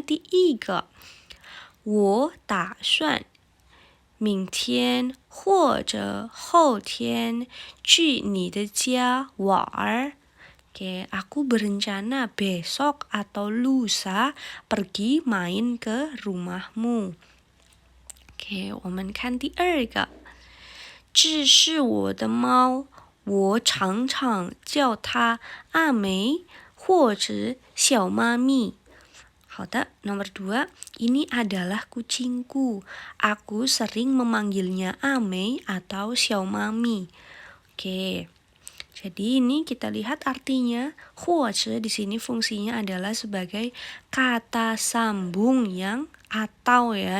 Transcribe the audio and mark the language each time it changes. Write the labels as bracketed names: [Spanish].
[Chinese] 第一个，我打算明天或者后天去你的家玩. [Indonesian] Oke, aku berencana besok atau lusa pergi main ke rumahmu. [Chinese] Oke, 我们看第二个，这是我的猫，我常常叫它阿梅或者小妈咪。 [Indonesian] Hada, nomor 2, ini adalah kucingku. Aku sering memanggilnya Amei atau Xiao Mami. Oke. Jadi ini kita lihat artinya. Huozi di sini fungsinya adalah sebagai kata sambung yang atau ya.